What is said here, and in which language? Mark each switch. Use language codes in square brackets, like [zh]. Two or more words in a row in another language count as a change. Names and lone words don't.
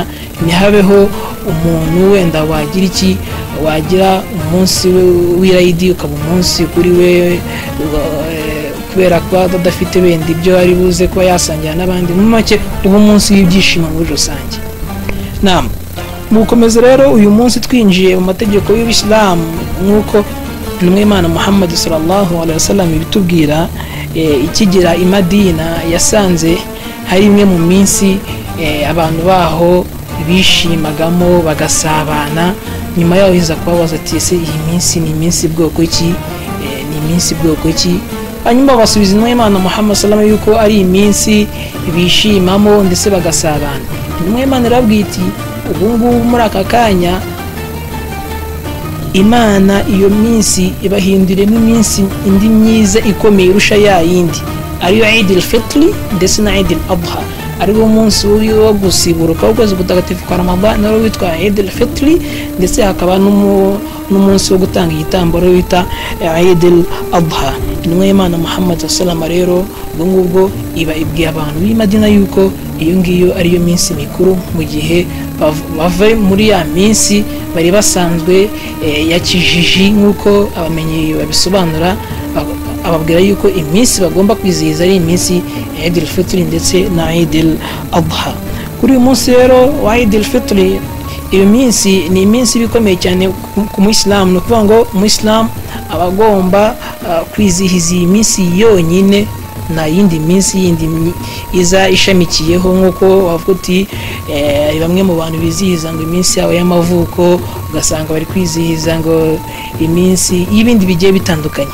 [rw] Ntihabeho umuntu wenda wagira umunsi w'irayidi ukaba umunsi kuri we kubera ko adafite benda ibyo ari buze kuba yasangira n'abandi. Mu make uba umunsi w'ibyishimo muri rusange. Mu gukomeza rero uyu munsi twinjiye mu mategeko y'Isilamu, nk'uko intumwa y'Imana Muhammad [ar] صلى الله عليه وسلم [rw] ibitubwira, ikigera i Madina yasanze hari imwe mu minsi abantu baho bishimagamo bagasabana. Nyuma yaho iza kubabaza ati ese iyi minsi ni iminsi bwoko ki? Hanyuma basubiza intumwa y'Imana Muhammad [ar] صلى الله عليه وسلم [rw] yuko ari iminsi bishimamo ndetse bagasabana. Intumwa y'Imana irabwira iti ubu ngubu muri aka kanya Imana iyo minsi ibahinduremo iminsi indi myiza ikomeye irusha ya yindi, ariyo Eid al-Fitr ndetse na Eid al-Adha. ari wo munsi wo gusiburuka w'ukwezi gutagatifu kwa Ramadan rero witwa Eid al-Fitr, ndetse hakaba n'umunsi wo gutanga igitambo rero wita Eid al-Adha. Intumwa y'Imana Muhammad [ar] صلى الله عليه وسلم [rw] rero ubwo iba ibwiye abantu b'i Madina yuko iyo ngiyo ariyo minsi mikuru, mu gihe bava muri ya minsi bari basanzwe ya kijiji nk'uko abamenyi babisobanura, ababwira yuko iminsi bagomba kwizihiza ari iminsi Eid al-Fitr ndetse na Eid al-Adha. Kuri uyu munsi rero wa Eid al-Fitr, iyo minsi ni iminsi bikomeye cyane ku Muislamu. Ni ukuvuga ngo Umuislamu aba agomba kwizihiza iyi minsi yonyine, nta yindi minsi yindi iza ishamikiyeho, nk'uko wavuga uti bamwe mu bantu bizihiza ngo iminsi yabo y'amavuko, ugasanga bari kwizihiza ngo iminsi y'ibindi bigiye bitandukanye.